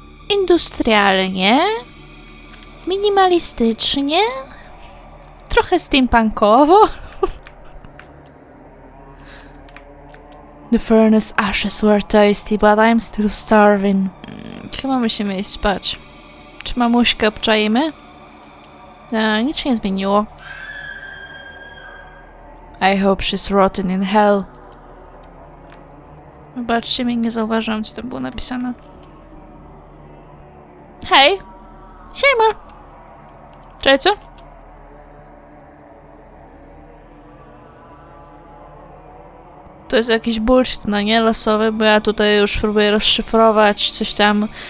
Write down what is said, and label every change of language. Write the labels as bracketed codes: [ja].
[pl] Industrialnie, minimalistycznie, trochę steampunkowo. [en] The furnace ashes were tasty, but I'm still starving. [pl] Chyba musimy iść spać. Czy mamuśkę obczajmy? Nic się nie zmieniło. [en] I hope she's rotten in hell. [pl] Zobaczcie mnie, nie zauważyłam, co tam było napisane. Hej! Siema! Cześć, co? To jest jakiś bullshit, no nie? Losowy, bo ja tutaj już próbuję rozszyfrować coś tam.